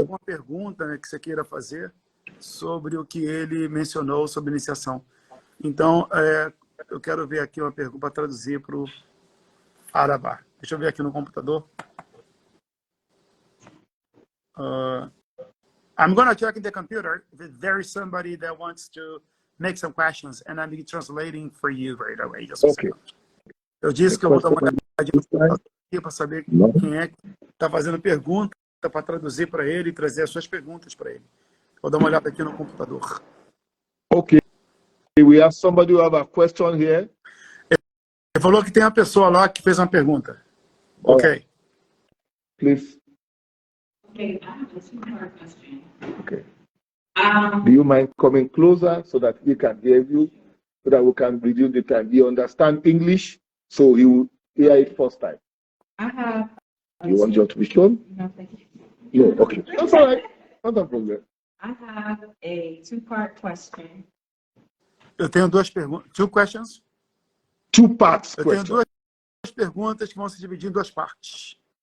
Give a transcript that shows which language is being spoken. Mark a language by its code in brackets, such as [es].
[pt] alguma pergunta, né, que você queira fazer sobre o que ele mencionou sobre iniciação. Então, eu quero ver aqui uma pergunta para traduzir para o Arabá. Deixa eu ver aqui no computador. [en] I'm going to check in the computer if there is somebody that wants to make some questions, and I'm translating for you right away. Just a Okay. second. [pt] Eu disse que eu vou dar uma olhadinha no computador aqui para saber quem é que está fazendo pergunta, para traduzir para ele e trazer as suas perguntas para ele. Vou dar uma olhada aqui no computador. [en] Okay. We have somebody who have a question here. [pt] Ele falou que tem uma pessoa lá que fez uma pergunta. [en] All Ok. right. Please. Okay, I have a two-part question. Okay. Do you mind coming closer so that we can hear you, so that we can reduce the time? You understand English, so he will hear it first time. I have. You want your to be shown? No, thank you. No, okay. That's all right. Not a problem. I have a two-part question. [pt] Eu tenho duas perguntas. [en] Two questions? Two parts [pt] Eu tenho [en] question. [pt] duas perguntas que vão se dividir em duas partes.